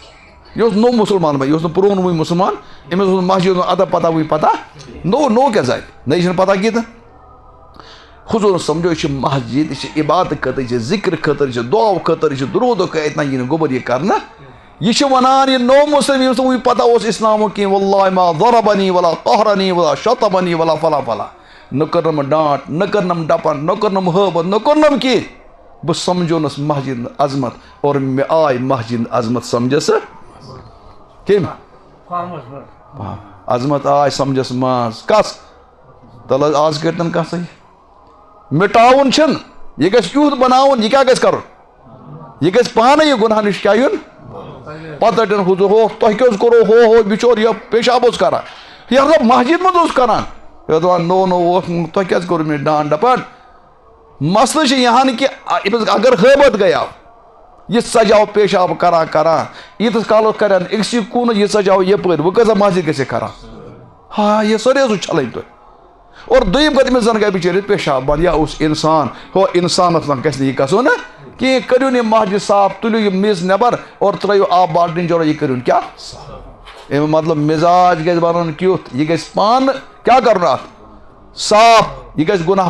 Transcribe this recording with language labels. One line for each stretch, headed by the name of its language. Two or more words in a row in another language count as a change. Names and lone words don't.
Kashmiri: یہِ اوس نوٚو مُسلمان بھائی، یہِ اوس نہٕ پرٛون وٕنۍ مُسلمان. أمِس اوس مسجد ہُنٛد ادا پتہ وٕنۍ پتہ، نوٚو کیٛاہ زانہِ، نٔے چھنہٕ پتہ کینٛہہ. حضوٗرن سمجھو یہِ چھِ مسجد، یہِ چھِ عبادت خٲطرٕ، یہِ چھِ ذِکر خٲطرٕ، یہِ چھِ دُعا خٲطرٕ، یہِ چھِ درود اَتہِ یی نہٕ گوٚبُر یہِ کرنہٕ. یہِ چھِ ونان یہِ نوٚو مُسلم ییٚمِس نہٕ وٕنۍ پتہ اوس اسلامُک کینٛہہ،
Arabic: واللہ ما ضربنی ولا قہرنی ولا شتمنی ولا فلا فلا.
Kashmiri: نہ کٔرنم ڈانٹ، نہ کٔرنم ڈپن، نہ کٔرنم ہٲبت، نہ کوٚرنم کینٛہہ. بہٕ سمجھونس مسجد عظمت اور مےٚ آے مسجد عظمت سمجھس. کٔمۍ؟ عظمت آج سمجھس ماز کس تل آز کرتن کس مٹاون چھن یہ گژھِ یُتھ بناون یہ کیا گژھِ کرُن یہ گژھِ پانے یہ گناہ نش کیا یُن پتہ ٹن حضور ہو تہ کیٛاہ کرو ہو بچور یہ پیشاب اوس کران یہ مطلب مسجد مز اوس کران یہ دپان نو نو تہ کیٛازِ کوٚر مےٚ ڈانٹ ڈپٹ مسئلہ چھُ یہان کہ اگر غیبت گٔیاو یہ سجاو پیشاب کران کران ییٖتِس کالس کرن أکسٕے کُن یہ سجاو یپٲرۍ وۄنۍ کۭژاہ مسجد گژھِ کران ہاں یہ سورُے اوسُو چھلٕنۍ تُہۍ اور دوٚیِم کتھ أمِس زن گٔے بِچٲرِس پیشاب بنٛد یا اوس انسان ہو انسانس گژھِ نہٕ یہِ گژھُن کینٛہہ کٔرِو یہِ مسجد صاف تُلِو یہِ میٚژ نیبر اور ترٲیِو آب بالٹیٖن جورا یہِ کٔرِوُن کیٛاہ امیُک مطلب مزاج گژھِ بنُن کیُتھ یہِ گژھِ پانہٕ کیٛاہ کرُن اتھ صاف یہ گژھِ گناہ